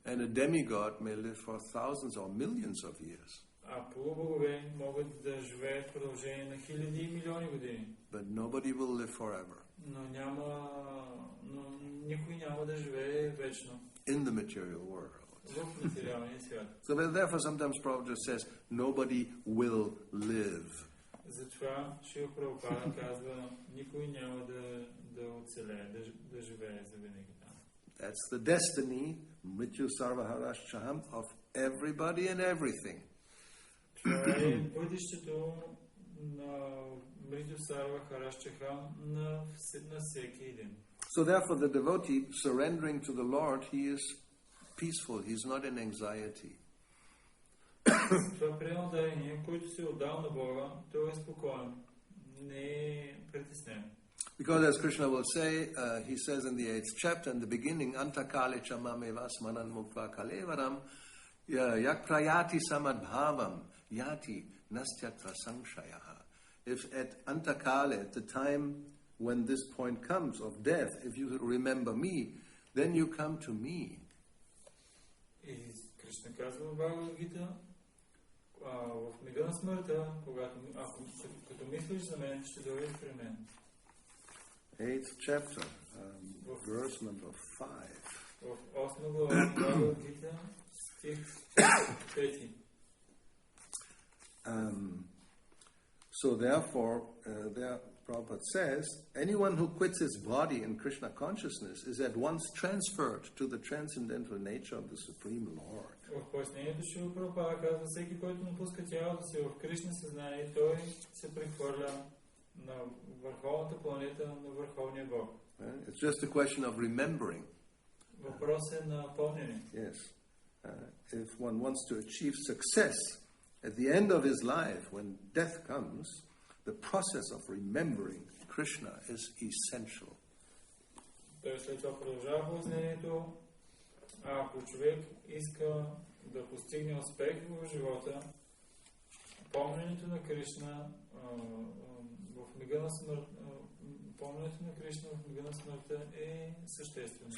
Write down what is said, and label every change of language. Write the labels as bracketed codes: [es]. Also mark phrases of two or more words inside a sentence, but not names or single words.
[en] And a demigod may live for thousands or millions of years. [bg] А полубогове могат да живеят в продължение на хиляди и милиони години. [en] But nobody will live forever. [bg] Но никой няма да живее вечно. [en] In the material world. [bg] В материалния свят. [en] So therefore sometimes Prabhupada says, nobody will live. [bg] Затова Шрила Прабхупада казва, никой няма да оцелее, да живее завинаги там. [en] That's the destiny, [sa] मृत्यु सर्वहरश्चाहम्, [en] of everybody and everything. [bg] Това е бъдещето на [sa] मृत्यु सर्वहरश्चाहम् [bg] на всеки един. [en] So therefore the devotee surrendering to the Lord, he is peaceful, he's not in anxiety. [bg] Това предание, който се отдал на Бога, той е спокоен, не е притеснен. [en] Because as Krishna will say, he says in the 8th chapter, in the beginning, [sa] अन्तकाले च मामेव स्मरन्मुक्त्वा कलेवरम् यः प्रयाति स मद्भावं याति नास्त्यत्र संशयः. [en] If at Antakale, at the time when this point comes of death, if you remember me, then you come to me. [bg] И Кришна казва в Бхагавад-гита, в мига на смъртта, като мислиш за мен, ще дойдеш при мен. [en] 8th chapter, verse number 5. [bg] В 8 глава Бхагавад-гита, стих 5. [en] So therefore, there Prabhupada says, anyone who quits his body in Krishna consciousness is at once transferred to the transcendental nature of the Supreme Lord. [bg] В пояснението Шрила Прабхупада казва, всеки, който напуска тялото си в Кришна съзнание, той се прехвърля на върховната планета на Върховния Бог. [en] It's just a question of remembering. [bg] Въпрос е на помнене. [en] Yes. If one wants to achieve success at the end of his life, when death comes, the process of remembering Krishna is essential. [bg] Той след това продължава пояснението. Ако човек иска да постигне успех в живота, помненето на Кришна в мига на смъртта, помненето на Кришна в мига на смъртта е съществено.